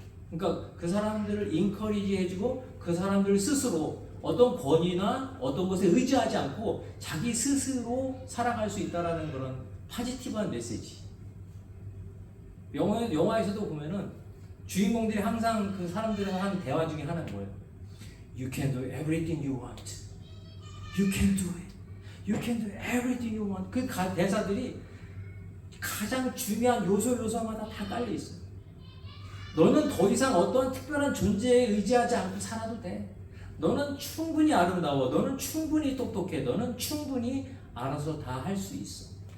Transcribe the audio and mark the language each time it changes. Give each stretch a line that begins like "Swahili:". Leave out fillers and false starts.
Korean: 그러니까 그 사람들을 인커리지 해주고 그 사람들 스스로 어떤 권위나 어떤 것에 의지하지 않고 자기 스스로 살아갈 수 있다라는 그런 파지티브한 메시지. 영화에서도 보면은 주인공들이 항상 그 사람들과 하는 대화 중에 하나는 뭐예요?
English: You can do everything you want. You can do it. You can do everything you want.
Korean: 그 대사들이 가장 중요한 요소마다 다 깔려 있어요. 너는 더 이상 어떠한 특별한 존재에 의지하지 않고 살아도 돼. 너는 충분히 아름다워. 너는 충분히 똑똑해. 너는 충분히 알아서 다 할 수 있어.